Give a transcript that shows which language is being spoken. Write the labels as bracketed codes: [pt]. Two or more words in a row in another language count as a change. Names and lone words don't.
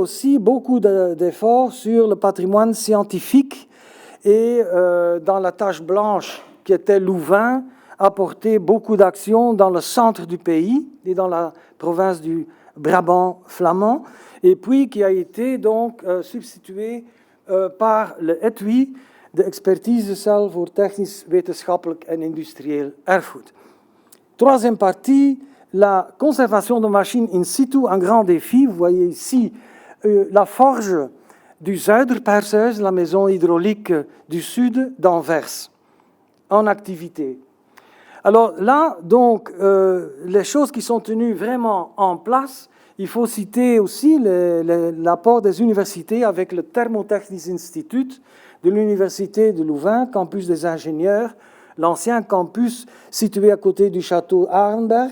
[fr] aussi beaucoup d'efforts sur le patrimoine scientifique et dans la tache blanche qui était Louvain, apporté beaucoup d'actions dans le centre du pays et dans la province du Brabant flamand, et puis qui a été donc substitué par le ETWI, [nl] de Expertisecel voor Technisch, Wetenschappelijk en Industrieel Erfgoed. [fr] Troisième partie, la conservation de machines [la] in situ, [fr] un grand défi. Vous voyez ici la forge du Zuiderperseus, la maison hydraulique du sud d'Anvers, en activité. Alors là, donc, les choses qui sont tenues vraiment en place, il faut citer aussi l'apport des universités avec le Thermotechnisch Instituut de l'Université de Louvain, campus des ingénieurs, l'ancien campus situé à côté du château Arenberg.